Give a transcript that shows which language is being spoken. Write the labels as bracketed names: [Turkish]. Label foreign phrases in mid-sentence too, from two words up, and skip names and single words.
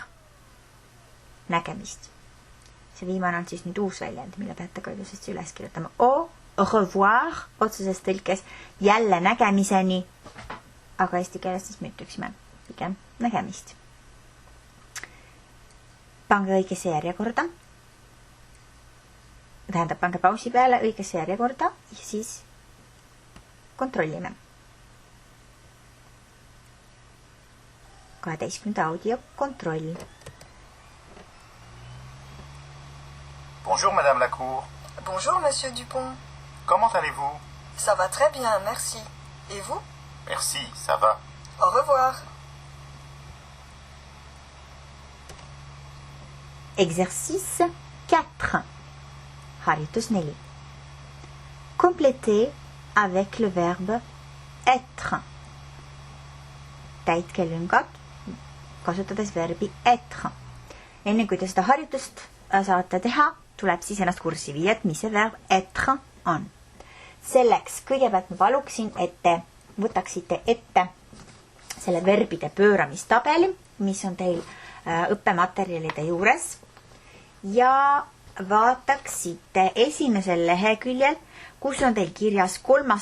[Estonian] Nägemist. See viimane on siis nüüd uus väljend, mille peate ka ilusasti üles kirjutama. [French] Au revoir, [Estonian] otseses tõlkes jälle nägemiseni. Aga eesti keeles siis me ütleksime pigem nägemist. Pange õigesse järjekorda. Tähendab, pange pausi peale õigesse järjekorda ja siis kontrollime. 12. audio kontroll. [French] Bonjour Madame Lacour. Bonjour Monsieur Dupont. Comment allez-vous? Ça va très bien, merci. Et vous? Merci, ça va. Au revoir. Exercice 4. [Estonian] Harjutus 4. [French] Complétez avec le verbe être. [Estonian] Täitke lüngad kasutades verbi être. Enne kui te seda harjutust saate teha, tuleb siis ennast kurssi viia, et mis see verb être on. Selleks kõigepealt ma paluksin, et te võtaksite ette selle verbide pööramistabeli, mis on teil õppematerjalide juures ja vaataksite esimesel leheküljel, kus on teil kirjas 3.